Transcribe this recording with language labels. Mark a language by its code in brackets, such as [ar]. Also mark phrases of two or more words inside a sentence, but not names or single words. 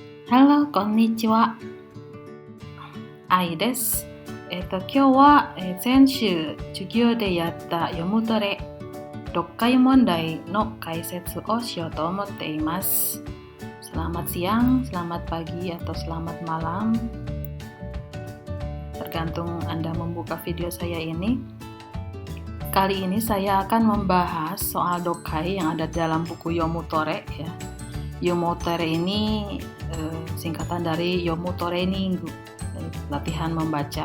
[en] Hello, [ja] こんにちは。愛です。今日は、先週授業でやった読むトレ6回問題の解説をしようと思っています。 [id] Selamat siang, selamat pagi, atau selamat malam. Tergantung Anda membuka video saya ini. Kali ini saya akan membahas soal dokai yang ada dalam buku Yomutore ya. Yomutore ini singkatan dari Yomutore Ninggu, latihan membaca.